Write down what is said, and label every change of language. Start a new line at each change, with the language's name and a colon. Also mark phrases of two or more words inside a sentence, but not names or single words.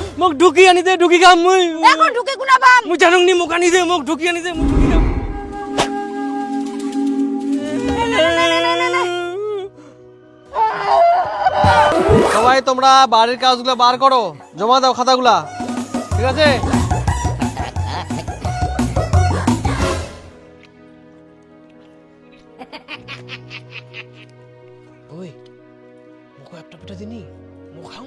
Assamese: মোক ঢুকি আনি দে ঢুকি খাম মই এখন ঢুকে কোনা পাম মই জানুং নি মোক আনি দে মোক ঢুকি আনি দে মোক ঢুকি খাম
Bangla: সবাই তোমরা বাড়ির কাজগুলো বার করো, জমা দাও খাতাগুলা, ঠিক আছে?
Assamese: ওই মোক একটা পিঠা দিনি মোক খাও